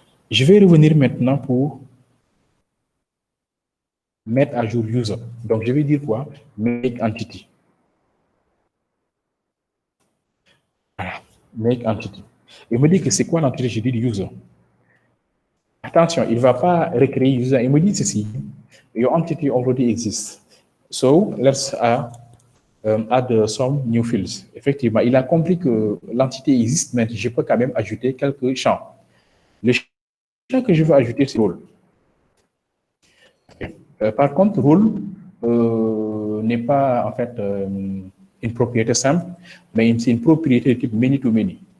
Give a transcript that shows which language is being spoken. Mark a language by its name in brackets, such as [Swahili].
[French] Je vais revenir maintenant pour mettre à jour user. Donc, je vais dire quoi? Make entity. Voilà. Make entity. Il me dit que c'est quoi l'entité? Je dis user. Attention, il ne va pas recréer user. Il me dit ceci. [English] Your entity already exists. So, let's add some new fields. [French] Effectivement, il a compris que l'entité existe, mais je peux quand même ajouter quelques champs. Le champ que je veux ajouter, c'est rôle. Par contre, rôle n'est pas en fait une propriété simple, mais c'est une propriété de type many to many.